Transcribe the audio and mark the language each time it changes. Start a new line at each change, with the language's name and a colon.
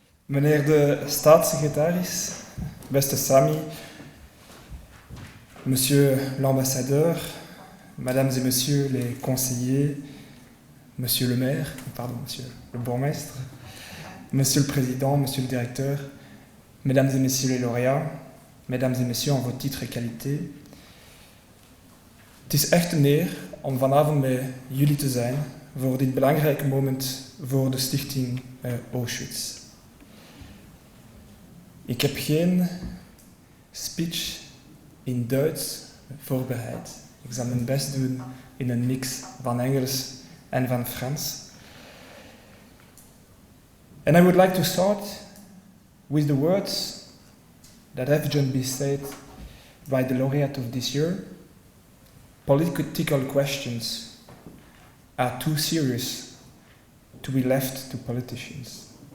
Dutch: Meneer de staatssecretaris, beste Sami,
French: monsieur l'ambassadeur, mesdames et messieurs les conseillers, monsieur le maire, monsieur le bourgmestre, monsieur le président, monsieur le directeur, mesdames et messieurs les lauréats, mesdames et messieurs en vos titres et qualités.
Dutch: Het is echt een eer om vanavond met jullie te zijn voor dit belangrijke moment voor de stichting Auschwitz. Ik heb geen speech in Duits voorbereid. Ik zal mijn best doen in een mix van Engels en van Frans.
English: And I would like to start with the words that have just been said by the laureate of this year. Political questions are too serious to be left to politicians.